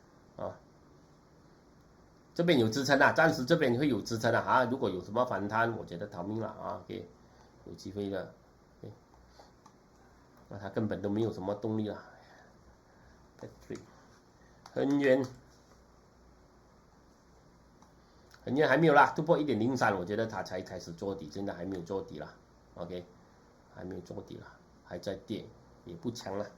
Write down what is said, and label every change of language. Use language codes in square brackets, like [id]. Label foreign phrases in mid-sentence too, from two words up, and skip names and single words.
[zh] 這邊有支撐暫時這邊會有支撐如果有什麼反彈，我覺得逃命了OK 有機會的 OK 它根本都沒有什麼動力了。恆源還沒有啦，突破1.03，我覺得它才開始做底，現在還沒有做底啦 OK 還沒有做底啦，還在跌，也不強了。